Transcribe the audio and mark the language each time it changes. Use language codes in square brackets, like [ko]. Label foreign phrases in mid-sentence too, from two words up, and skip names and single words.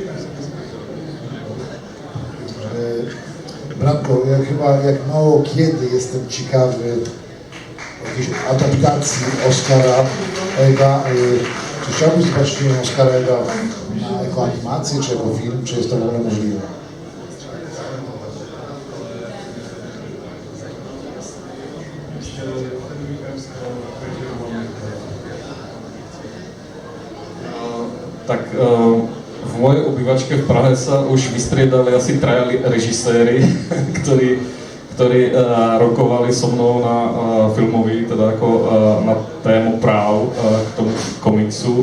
[pl] Branko, ja chyba jak mało kiedy jestem ciekawy jakiejś adaptacji Oscara Ega. Czy chciałbyś zobaczyć film Oscara Ega jako animację, czy jako film, czy jest to w ogóle możliwe? [sk] Tak v mojej obývačke v Prahe sa už vystriedali asi traja režiséri, ktorí rokovali so mnou na filmový, teda ako na tému práv k tomu komiksu.